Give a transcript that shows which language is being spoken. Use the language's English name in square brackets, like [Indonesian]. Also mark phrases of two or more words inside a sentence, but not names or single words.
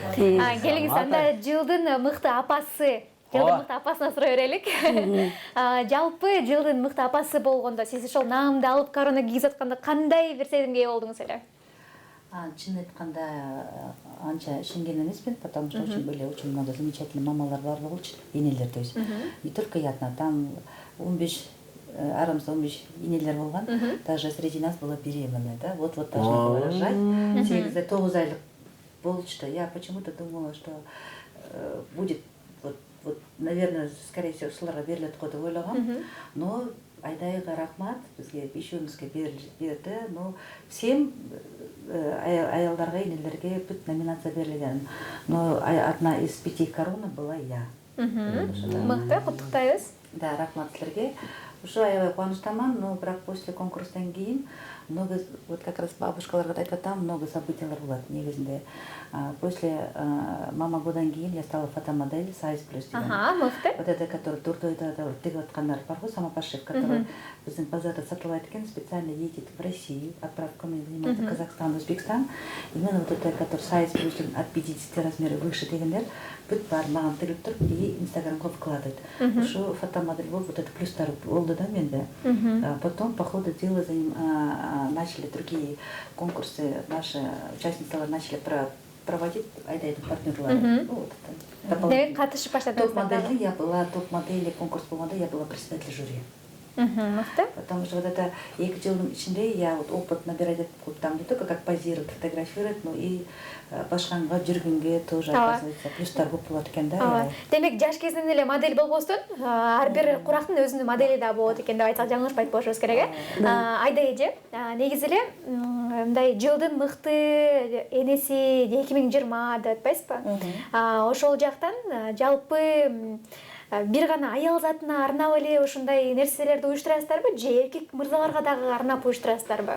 [Kyrgyz] Келиңиз анда жылдын мыкты апасы, жылдын мыкты апасына сурай берелик. Жалпы жылдын мыкты апасы болгондо сиз ошол наамды алып корона кийгизип атканда кандай бир сезимге ээ болдуңуз эле? Чын айтканда анча ишенген эмесмин, [Russian] потому что очень много замечательных [Kyrgyz] мамалар бар болчу, энелер, [Russian] то есть не только я одна, там [Kyrgyz] 15 арамызда 15 инелер болгон, [Russian] даже среди нас была беременная, да, вот должна была рожать, [Kyrgyz] 9 айлык болчу. [Russian] Я почему-то думала, что будет, вот, наверное, скорее всего, [Kyrgyz] ушуларга берилет го деп ойлогом, но Айдайга рахмат, бизге бешөөбүзгө берди, [Russian] но всем [Kyrgyz] аялдарга, энелерге бүт номинация берилген, [Russian] но одна из 5 корона была я. [Kyrgyz] Мыкты, куттуктайбыз. Да, рахмат силерге. Ушу аябай кубанычтаман, но бірақ после конкурстан кийин [Russian] много, вот как раз [Kyrgyz] бабушкаларга айтып атам, много событиялар болот негизинде. [Russian] После мама [Kyrgyz] годан кийин [Russian] я стала фотомодель Size Plus деген. [Kyrgyz] Мыкты. [Russian] Вот это, который [Kyrgyz] турдойда тигип аткандар бар го, самопошив, который биздин базарда сатылат экен, [Russian] специально едет в Россию, отправками занимается Казахстан, Узбекистан. Именно вот это, который Size Plus от 50 размера выше [Kyrgyz] дегендер, бүт бар маған тигип туруп [Russian] и инстаграмга выкладывает. [Kyrgyz] Ушу фотомодель болуп, [Russian] вот это [Kyrgyz] плюстар болду да менде. [Russian] Потом по ходу дела начали другие конкурсы, наши участницы начали проводить [Kyrgyz] Айдайдын партнерлары. Демек катышып баштадыңыз. [Russian] Топ-модели я была, топ-модели [Kyrgyz] конкурс болгондо [Russian] я была председатель жюри. [Kyrgyz] Мыкты. [Russian] Потому что вот это [Kyrgyz] 2 жылдын ичинде [Russian] я вот опыт набирать этип там не только как позировать, фотографировать, но и [Kyrgyz] башканга жүргөнгө [Russian] тоже оказывается [Kyrgyz] плюстар көп болот экен да. Демек жаш кезинен эле модель болбостон ар бир курактын өзүнүн модели да болот экен деп айтсак жаңылышпайт болушубуз керек э. Айда эже негизи эле мындай жылдын мыкты энеси 2020 деп атпайсызбы? Ошол жактан жалпы бир гана аял затына арнап эле ушундай нерселерди уюштурасыздарбы же эркек мырзаларга дагы арнап уюштурасыздарбы?